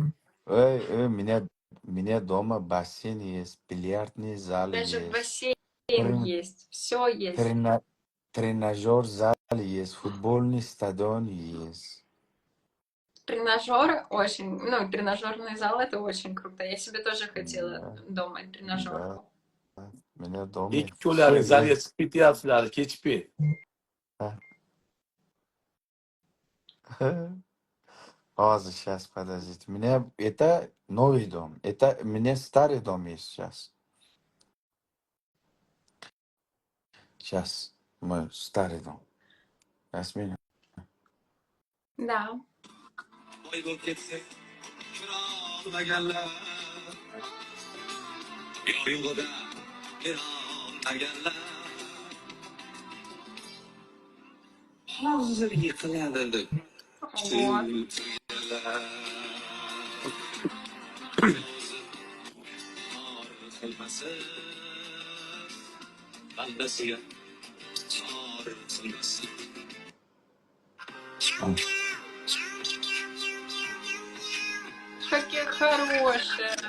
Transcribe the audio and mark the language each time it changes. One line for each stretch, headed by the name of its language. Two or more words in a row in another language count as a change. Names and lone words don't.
Russian: Ey, меня дома бассейн есть, бильярдный зал Даже есть, бассейн Трен- есть, все есть. тренажер зал есть, футбольный стадион есть. Тренажер очень, ну, тренажерный зал это очень круто. Я себе тоже хотела Да, дома да. тренажерку.
Uzbek: Meni domi Ikkovlaring zalga chiqib ketyapsizlar, kechikmang. Hozir,
Russian: сейчас, подождите. Это новый дом. Это мне старый дом есть сейчас. Сейчас. Мой старый дом. Сейчас меня. Да.
Uzbek: Hozir yiqiladi.
Russian: Вот.
Uzbek: Bandasiga chor qilmasin.
Russian: Какие хорошие.